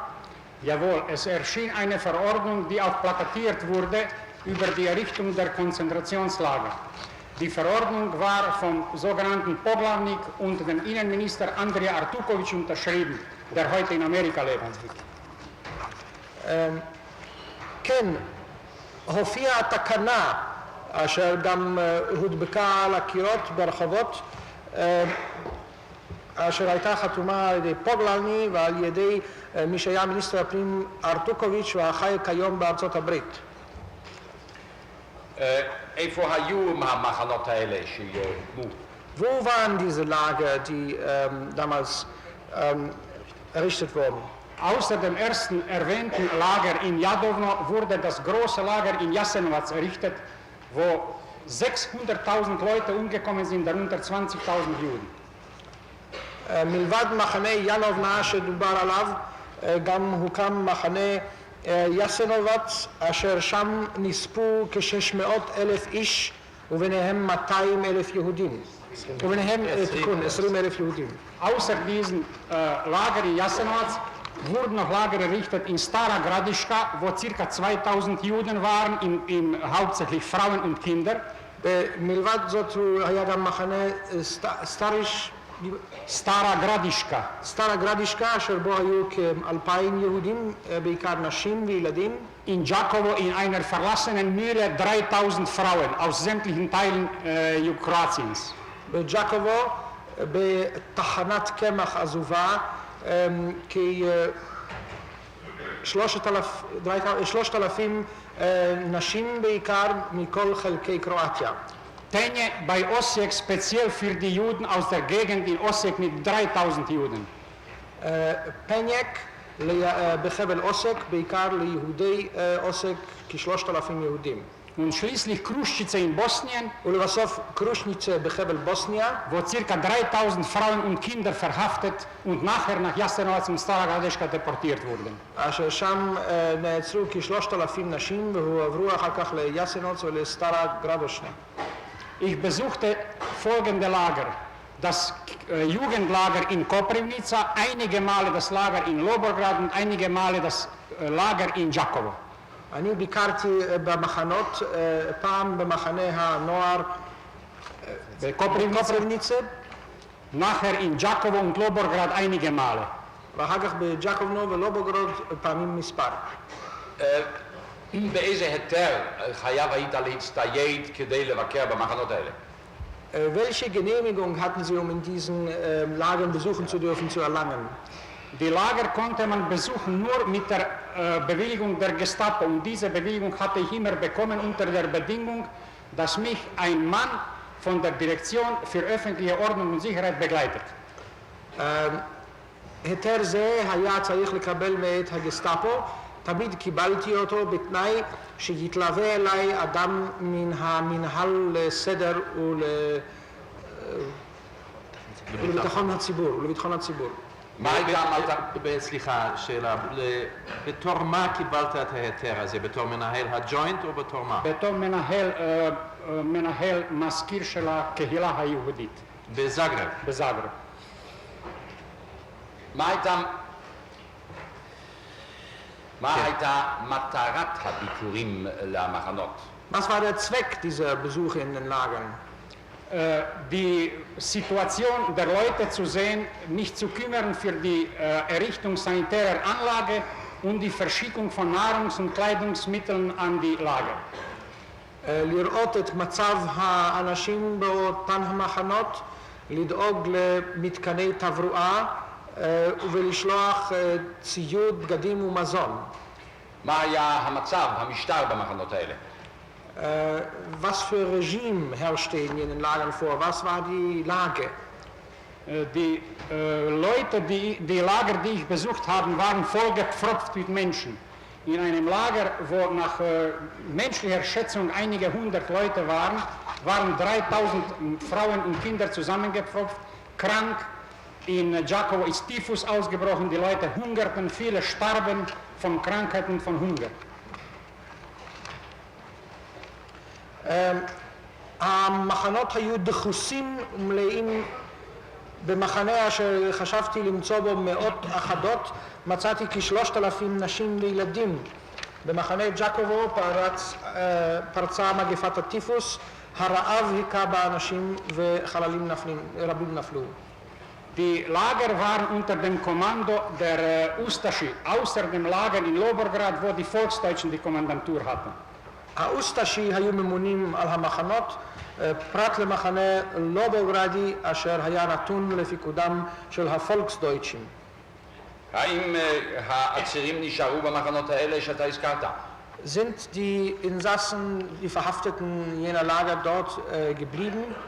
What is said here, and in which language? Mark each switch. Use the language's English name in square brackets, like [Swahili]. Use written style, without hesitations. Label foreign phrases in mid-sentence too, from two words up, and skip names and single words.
[German] Jawohl, es erschien eine Verordnung, die auch plakatiert wurde über die Errichtung der Konzentrationslager. Die Verordnung war vom sogenannten Poglavnik und dem Innenminister Andrija Artuković unterschrieben, der heute in Amerika lebt. [Hebrew] כן, הופיעה תקנה אשר גם הודבקה על הקירות ברחובות, אשר הייתה חתומה על ידי פוגלני ועל ידי מי שהיה מיניסטר הפנים ארטוקוביץ' והחי כיום בארצות הברית. איפה היו המחנות האלה שיוקמו? [German] Wo waren diese Lager, die damals errichtet wurden? Außer dem ersten erwähnten Lager in Jadovno wurde das große Lager in Jasenovac errichtet, wo 600.000 Leute umgekommen sind, darunter 20.000 Juden. [Hebrew] מלבד מחנה ינובנה שדובר עליו, גם הוקם מחנה יסנובץ, אשר שם נספו כ-600,000 איש, וביניהם 200,000 יהודים. וביניהם, תיקון, 20,000 יהודים. [German] Außer diesen Lager in Jasenovac wurden noch Lager errichtet in Stara Gradiška, wo ca. 2000 Juden waren, hauptsächlich Frauen und Kinder. [Hebrew] מלבד זאת היה גם מחנה Stara Gradiška. סטרה גרדישקה, אשר בו היו כ-2,000 יהודים, בעיקר נשים וילדים. [German] In Đakovo in einer verlassenen Mühle 3000 Frauen aus sämtlichen Teilen Kroatiens. [Hebrew] בג'קובו, בתחנת קמח עזובה, כ-3,000 נשים בעיקר מכל חלקי קרואטיה. [German] Tenje bei Osijek speziell für die Juden aus der Gegend in Osijek mit 3000 Juden. [Hebrew] פניק בחבל אוסק, בעיקר ליהודי אוסק, כ-3,000 יהודים. [German] Und schließlich Kruščice in Bosnien, [Hebrew] ולבסוף קרושניצה בחבל בוסניה, [German] wo ca. 3000 Frauen und Kinder verhaftet und nachher nach Jasenovac und Stara Gradiška deportiert wurden. [Hebrew] אשר שם נעצרו כ-3,000 נשים והועברו אחר כך ליסנוץ ולסטרה גרדושנה. [German] Ich besuchte folgende Lager. Das Jugendlager in Koprivnica, einige Male das Lager in Lobograd und einige Male das Lager in Đakovo. [Hebrew] אני ביקרתי במחנות, פעם במחנה הנוער בקופריבניצה, [German] nachher in Đakovo und Lobograd einige Male. [Hebrew] ואחר כך בג'קובנו ולובוגרוד פעמים מספר. באיזה היתר חייב היית להצטייד כדי לבקר במחנות האלה? [German] Welche Genehmigung hatten Sie, um in diesen Lagern besuchen zu dürfen, zu erlangen? Die Lager konnte man besuchen nur mit der Bewilligung der Gestapo. Und diese Bewilligung hatte ich immer bekommen unter der Bedingung, dass mich ein Mann von der Direktion für öffentliche Ordnung und Sicherheit begleitet. [Hebrew] היתר זה היה צריך לקבל מאת הגסטאפו, תמיד קיבלתי אותו בתנאי שיתלווה אליי אדם מן המנהל לסדר ולביטחון הציבור. סליחה, שאלה, בתור מה קיבלת את ההיתר הזה? בתור מנהל הג'וינט או בתור מה? בתור מנהל מזכיר של הקהילה היהודית. בזאגרב? בזאגרב. מה הייתה מטרת הביקורים למחנות? [German] Was war der Zweck dieser Besuche in den Lagern? Die Situation der Leute zu sehen, mich zu kümmern für die Errichtung sanitärer Anlage und die Verschickung von Nahrungs- und Kleidungsmitteln an die Lager. [Hebrew] לראות את מצב האנשים באותן המחנות, לדאוג למתקני תברואה ולשלוח ציוד, בגדים ומזון. מה היה המצב, המשטר במחנות האלה? [German] Was für Regime herrschte in jenen Lagern vor? Was war die Lage? Die Leute, die Lager, die ich besucht habe, waren vollgepfropft mit Menschen. In einem Lager, wo nach menschlicher Schätzung einige hundert Leute waren 3000 Frauen und Kinder zusammengepfropft, krank. In Giacomo ist Typhus ausgebrochen, die Leute hungerten, viele starben von Krankheit und von Hunger. [Hebrew] המחנות היו דחוסים ומלאים. במחנה אשר חשבתי למצוא בו מאות אחדות, מצאתי כ3,000 נשים וילדים. במחנה ג'קובו פרצה מגפת הטיפוס, הרעב היכה באנשים וחללים רבים נפלו. [German] Die Lager waren unter dem Kommando der Ustaschi, außer dem Lager in Lobograd, wo die Volksdeutschen die Kommandantur hatten. [Hebrew] האוסטשי היו ממונים על המחנות, פרט למחנה לובוגרדי אשר היה נתון לפיקודם של הפולקסדויטשים. האם העצירים נשארו במחנות האלה שאתה הזכרת? [German] Sind die Insassen, die Verhafteten jener Lager dort geblieben?